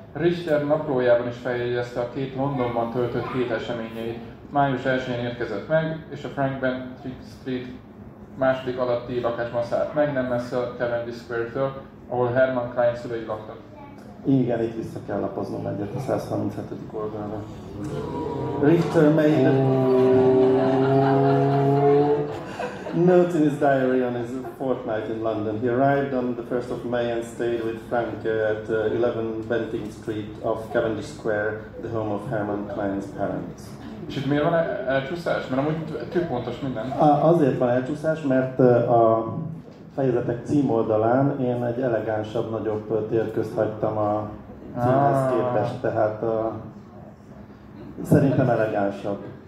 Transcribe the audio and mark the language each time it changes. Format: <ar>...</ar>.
<hu>Richter naplójában is feljegyezte a két Londonban töltött hét eseményeit. Május 1-én érkezett meg, és a Frank Bentinck Street második alatti lakásban szállt meg, nem messze a Cavendish Square-től, ahol Hermann Klein szülei laktak. Igen, itt vissza kell lapoznom egyet a 137. oldalra.</hu> <en>Richter made notes in his diary on his fortnight in London. He arrived on the 1st of May and stayed with Frank at 11 Bentinck Street off Cavendish Square, the home of Hermann Klein's parents.</en> <hu>És itt miért van elcsúszás? Mert amúgy tűpontos minden. Azért van elcsúszás, mert a fejezetek címoldalán én egy elegánsabb, nagyobb térközt hagytam a címhez képest, tehát szerintem elegánsabb.</hu>